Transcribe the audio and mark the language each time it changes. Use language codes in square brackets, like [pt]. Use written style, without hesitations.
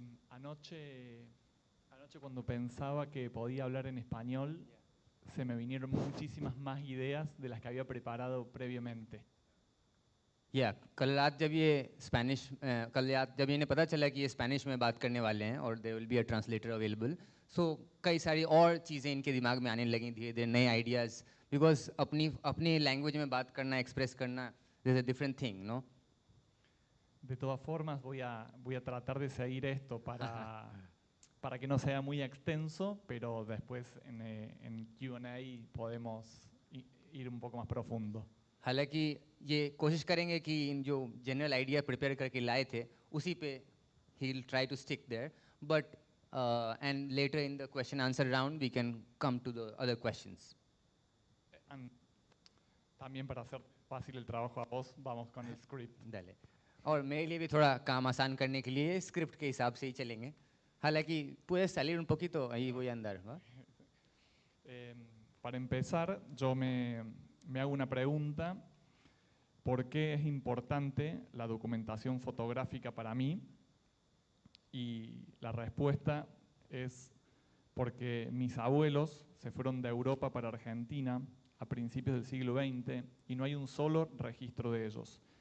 [es] Anoche cuando pensaba que podía hablar en español, se me vinieron muchísimas más ideas de las que había preparado previamente. [hi] कल रात जब इन्हें पता चला कि ये स्पेनिश में बात करने वाले हैं और [en] there will be a translator available, [hi] सो कई सारी और चीज़ें इनके दिमाग में आने लगी धीरे धीरे, नए आइडियाज़, बिकॉज अपनी लैंग्वेज में बात करना, एक्सप्रेस करना, [en] This a different thing, no. [es] De todas formas, voy a tratar de seguir esto para que no sea muy extenso, pero después en Q&A podemos ir un poco más profundo. [hi] हालांकि ये कोशिश करेंगे कि इन जो general idea prepare करके लाए थे उसी पे he [en] Will try to stick there, but and later in the question answer round we can come to the other questions. [es] También para hacer fácil el trabajo a vos, vamos con el script. Dale. [hi] और मेरे लिए भी थोड़ा काम आसान करने के लिए स्क्रिप्ट के हिसाब से ही चलेंगे. हालांकि [es] puedes salir un poquito, ahí voy a andar, ¿va? Para empezar, yo me hago una pregunta: ¿por qué es importante la documentación fotográfica para mí? Y la respuesta es porque mis abuelos se fueron de Europa para Argentina a principios del siglo XX y no hay un solo registro de ellos.